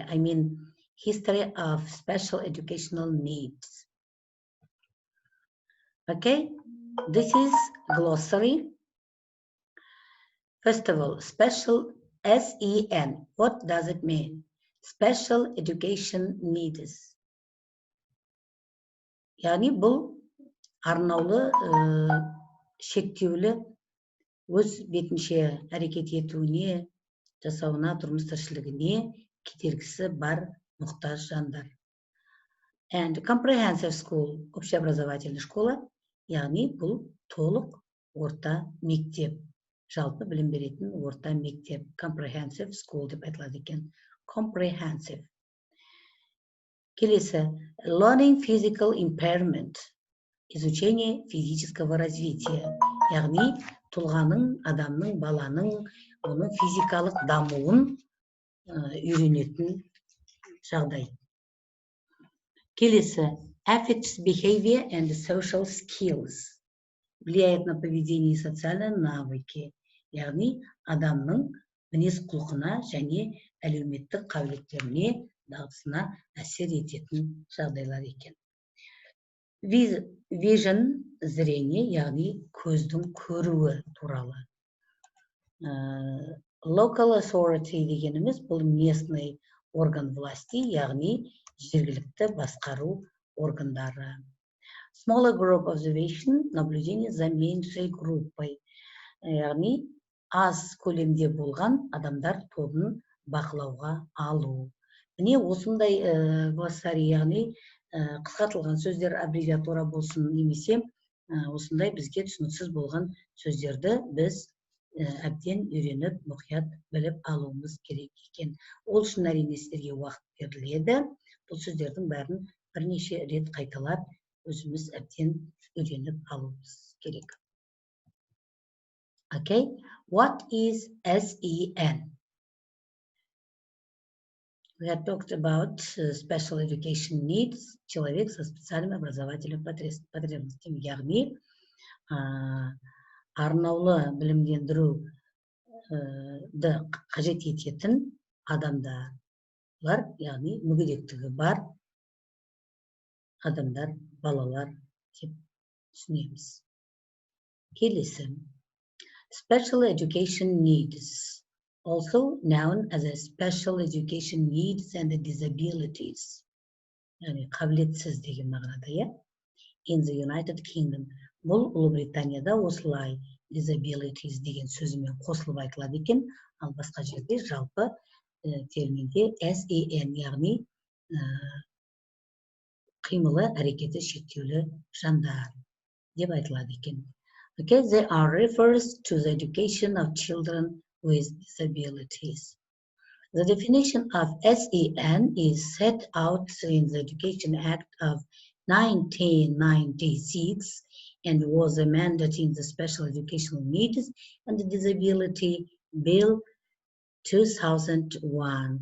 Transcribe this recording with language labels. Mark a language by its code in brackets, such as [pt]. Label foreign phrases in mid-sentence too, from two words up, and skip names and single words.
[en] I mean, history of special educational needs. Okay, this is glossary. First of all, special SEN. What does it mean? Special education needs. [kk] Yani бұл арнаулы шектеулі өз бетінше әрекет етуіне, жасауына, тұрмыс тіршілігіне кедергісі бар мұқтаж жандар. [en] And comprehensive school, [ru] общеобразовательный школа, [kk] яғни бұл толық орта мектеп, жалпы білім беретін орта мектеп, [en] comprehensive school [kk] деп айтылады екен. Comprehensive. Келесі, [en] learning physical impairment, [ru] изучение физического развития, [kk] яғни тұлғаның, адамның, баланың, оның физикалық дамуын үйренетін жағдай. Келесі, [en] affects behavior and social skills, [ru] влияет на поведение и социальные навыки, [kk] яғни адамның мінез құлқына және әлеуметтік қабілеттеріне, дағдысына әсер ететін жағдайлар екен. Vision, зрение, яғни көздің көруі туралы. [en] Local authority [kk] дегеніміз бұл [ru] местный орган власти, [kk] яғни жергілікті басқару органдары. [en] Smaller group observation, [ru] наблюдение за меньшей группой, [kk] яғни аз көлемде болған адамдар тобын бақылауға алу. Міне осындай глоссарий, яғни қысқартылған сөздер аббревиатура болсын немесе осындай бізге түсініксіз болған сөздерді біз әбден үйреніп, мұқият біліп алуымыз керек екен. Ол үшін әрине сіздерге уақыт беріледі. Бұл сөздердің бәрін бірнеше рет қайталап, өзіміз әбден үйреніп алуымыз керек. [en] Okay, what is SEN? We have talked about special education needs, [ru] человек со специальными образовательными потребностями, [kk] яғни арнаулы білімдендіруді қажет ететін адамдар, яғни мүгедектігі бар адамдар, балалар деп түсінеміз. Келесі, [en] special education needs, also known as a special education needs and disabilities, [kk] яғни қабілетсіз деген мағынада, [en] in the United Kingdom. [kk] Бұл Ұлыбританияда осылай disabilities деген сөзімен қосылып айтылады екен, ал басқа жерде жалпы терминде SEN, яғни қимылы әрекеті шектеулі жандар деп айтылады екен. [en] Okay, they are refers to the education of children with disabilities. The definition of SEN is set out in the Education Act of 1996 and was amended in the Special Educational Needs and Disability Bill 2001.